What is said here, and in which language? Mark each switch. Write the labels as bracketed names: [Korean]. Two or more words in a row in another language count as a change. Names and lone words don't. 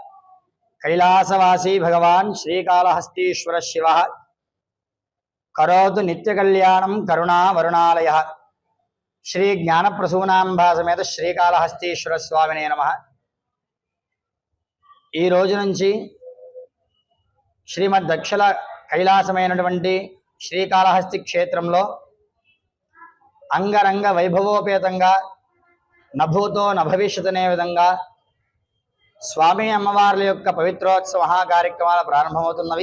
[Sanskrit] कैलासवासी भगवान श्रीकालहस्तीश्वर शिव करोतु नित्यकल्याणं करुणावरुणालयः। श्री ज्ञानप्रसूनांबा समेत श्रीकालहस्तीश्वर स्वामिने नमः। [Telugu] ఈ రోజు నుంచి శ్రీమద్ దక్షల కైలాసమైనటువంటి శ్రీకాళహస్తి క్షేత్రంలో అంగరంగ వైభవోపేతంగా నభూతో నభవిష్యతనే విధంగా స్వామి అమ్మవార్ల యొక్క పవిత్రోత్సవ కార్యక్రమాలు ప్రారంభమవుతున్నవి.